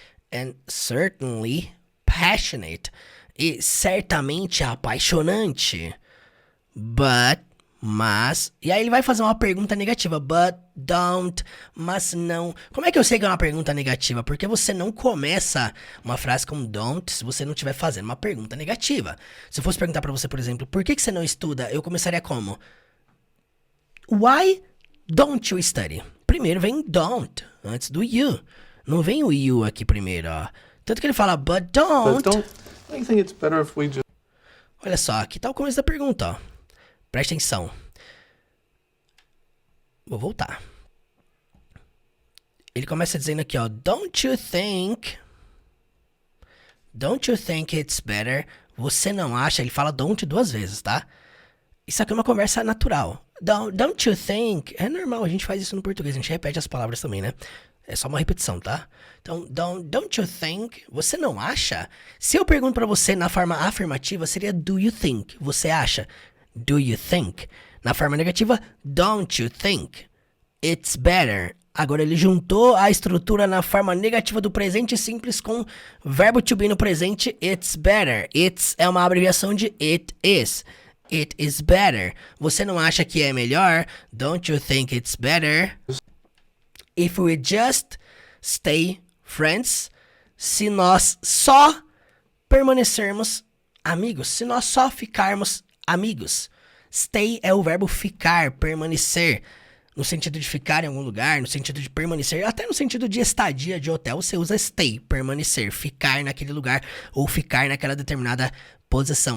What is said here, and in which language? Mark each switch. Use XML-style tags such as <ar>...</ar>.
<en>And certainly passionate.</en> <pt>E certamente apaixonante. Mas, e aí ele vai fazer uma pergunta negativa,</pt> <en>but don't,</en> <pt>mas não. Como é que eu sei que é uma pergunta negativa? Porque você não começa uma frase com don't se você não estiver fazendo uma pergunta negativa. Se eu fosse perguntar pra você, por exemplo, por que você não estuda? Eu começaria como?</pt> <en>Why don't you study?</en> <pt>Primeiro vem don't, antes do you. Não vem o you aqui primeiro, ó. Tanto que ele fala,</pt> <en>but don't. I think it's better if we just...</en> <pt>Olha só, aqui tá o começo da pergunta, ó. Presta atenção. Vou voltar. Ele começa dizendo aqui, ó.</pt> <en>Don't you think it's better?</en> <pt>Você não acha? Ele fala don't 2 vezes, tá? Isso aqui é uma conversa natural.</pt> <en>Don't you think?</en> <pt>É normal, a gente faz isso no português. A gente repete as palavras também, né? É só uma repetição, tá? Então,</pt> <en>don't you think?</en> <pt>Você não acha? Se eu pergunto pra você na forma afirmativa, seria</pt> <en>do you think?</en> <pt>Você acha?</pt> <en>Do you think?</en> <pt>Na forma negativa,</pt> <en>don't you think it's better?</en> <pt>Agora ele juntou a estrutura na forma negativa do presente simples com verbo to be no presente,</pt> <en>it's better. It's</en> <pt>é uma abreviação de</pt> <en>it is. It is better.</en> <pt>Você não acha que é melhor?</pt> <en>Don't you think it's better? If we just stay friends,</en> <pt>se nós só permanecermos amigos, se nós só ficarmos amigos. Stay é o verbo ficar, permanecer. No sentido de ficar em algum lugar, no sentido de permanecer, até no sentido de estadia de hotel, você usa stay, permanecer, ficar naquele lugar ou ficar naquela determinada posição.</pt>